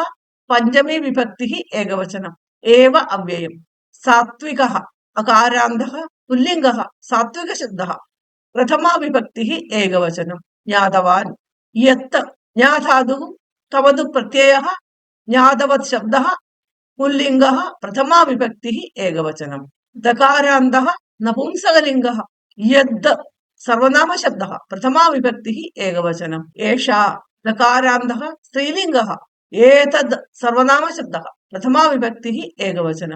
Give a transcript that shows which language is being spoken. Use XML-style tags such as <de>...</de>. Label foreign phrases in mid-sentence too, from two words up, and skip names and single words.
<sa>പഞ്ചമി വിഭക്തി ഏകവചനം. ഏവ അവ്യയം സാത്വികഃ അകാരാന്തഃ പുല്ലിംഗഃ. സാത്വിക ശബ്ദഃ പ്രഥമ വിഭക്തി ഏകവചനം. ജ്ഞാതവാൻ യത്ത് ജ്ഞാധാതുഃ തവതു പ്രത്യയഃ. ജ്ഞാതവത് ശബ്ദഃ पुल्लिङ्गः प्रथमा विभक्तिः एकवचनं। दकारान्तः नपुंसकलिङ्गः। यद् सर्वनामशब्दः प्रथमा विभक्तिः एकवचनम्। एषा दकारान्तः स्त्रीलिङ्गः। एतद् सर्वनामशब्दः प्रथमा विभक्तिः एकवचनम्।</sa>